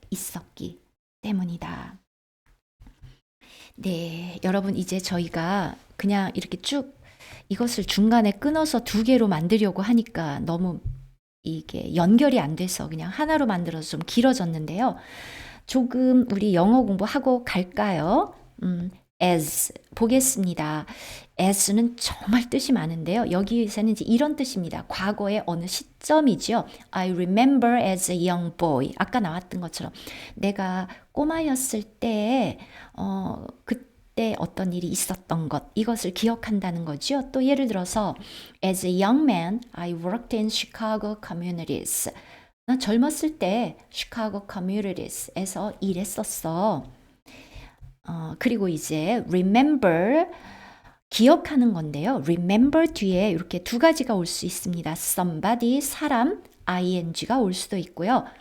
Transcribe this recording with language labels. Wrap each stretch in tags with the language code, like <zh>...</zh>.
<ko>있었기 때문이다. 네, 여러분 이제 저희가 그냥 이렇게 쭉 이것을 중간에 끊어서 두 개로 만들려고 하니까 너무 이게 연결이 안 돼서 그냥 하나로 만들어서 좀 길어졌는데요. 조금 우리 영어 공부하고 갈까요? as 보겠습니다. as는 정말 뜻이 많은데요. 여기에서는 이제 이런 뜻입니다. 과거의 어느 시점이죠.</ko> <en>I remember as a young boy.</en> <ko>아까 나왔던 것처럼 내가 꼬마였을 때 그때 어떤 일이 있었던 것, 이것을 기억한다는 거죠.</ko> <en>또 예를 들어서 as a young man, I worked in Chicago communities.</en> <ko>나 젊었을 때 시카고 커뮤니티에서 일했었어. 그리고 이제 remember 기억하는 건데요. remember 뒤에 이렇게 두 가지가 올 수 있습니다. somebody 사람 ing가 올 수도 있고요.</ko>